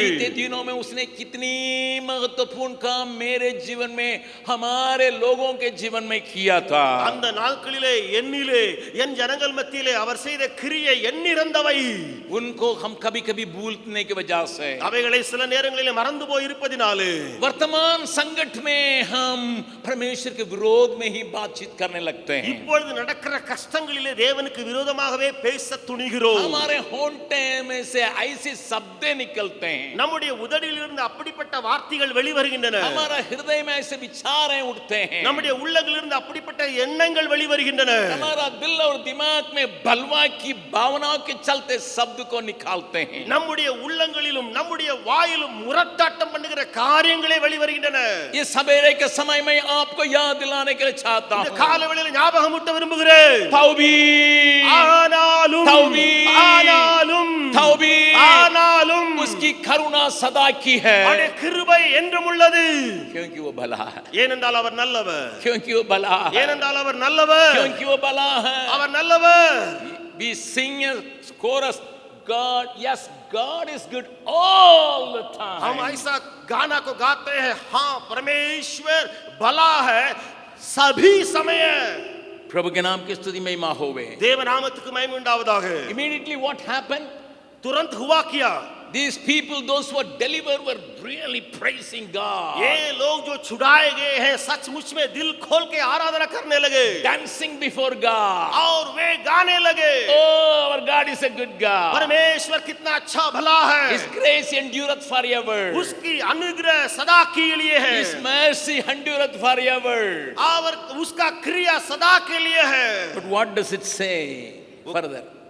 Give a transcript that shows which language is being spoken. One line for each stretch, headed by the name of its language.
Hindi: बीते दिनों में उसने कितनी महत्वपूर्ण काम मेरे जीवन में, हमारे लोगों के जीवन में किया था।
Tamil: அந்த நாட்களிலே என்னிலே என் ஜனங்கள் ஜனங்கள் மத்தியிலே அவர் செய்த கிரியை எண்ணிறந்தவை.
Hindi: उनको हम कभी कभी भूलने की वजह से
Tamil: அவைகளை சில நேரங்களிலே மறந்து போய் இருப்பதினாலே
Hindi: वर्तमान संकट में हम परमेश्वर के विरोध में ही बातचीत करने लगते हैं.
Tamil: இப்பொழுது நடக்கிற கஷ்டங்களிலே தேவனுக்கு விரோதமாகவே பேச துணிகிறோம்.
Hindi: हमारे होंठे में से ऐसे शब्द निकलते हैं,
Tamil: நம்முடைய உதடிலிருந்து அப்படிப்பட்ட வார்த்தைகள் வெளிவருகின்றன.
Hindi: हमारा हृदय में ऐसे विचारें उठते हैं,
Tamil: நம்முடைய உள்ளங்களிலிருந்து அப்படிப்பட்ட எண்ணங்கள் வெளிவருகின்றன.
Hindi: हमारा दिल और दिमाग में बलवा की भावनाओं के चलते शब्द को निकालते हैं.
Tamil: நம்முடைய உள்ளங்களிலும் நம்முடைய வாயிலும் முரட்டாட்டம் பண்ணுகிற காரியங்களே வெளிவருகின்றன.
Hindi: ये सवेरे के समय में आपको याद दिलाने के लिए चाहता
Tamil: இந்த
Hindi: हूं,
Tamil: காலவேளையில் ஞாபகமூட்ட விரும்புகிறேன்.
Hindi: तौबीर,
Tamil: ஆனாலும் தௌபீர், ஆனாலும்
Hindi: तौबीर,
Tamil: ஆனாலும்
Hindi: उसकी करुणा सदा की है,
Tamil: அவருடைய கிருபை என்றும் உள்ளது.
Hindi: क्योंकि वो भला है,
Tamil: ஏனென்றால் அவர் நல்லவர்.
Hindi: क्योंकि वो भला है,
Tamil: ஏனென்றால் அவர் நல்லவர்.
Hindi: क्योंकि वो भला है.
Tamil: அவர் நல்லவர்.
English: We sing a chorus, God, yes, God is good all the
Hindi: हम
English: time.
Hindi: ऐसा गाना को गाते हैं, हाँ परमेश्वर भला है सभी समय. प्रभु के नाम की स्तुति महिमा होवे.
Tamil: தேவ நாமத்துக்கு மகிமை உண்டாவதாக.
English: Immediately what happened?
Hindi: तुरंत हुआ क्या?
English: These people, those who were delivered, were really praising God,
Hindi: ये लोग जो छुड़ाए गए हैं सचमुच में दिल खोल के आराधना करने लगे,
English: dancing before God.
Hindi: और वे गाने लगे,
English: Oh, our God is a good God.
Hindi: परमेश्वर कितना अच्छा भला है.
English: His grace endureth forever.
Hindi: उसकी अनुग्रह सदा के लिए है.
English: His mercy endureth forever.
Hindi: और उसका क्रिया सदा के लिए है.
English: But what does it say further?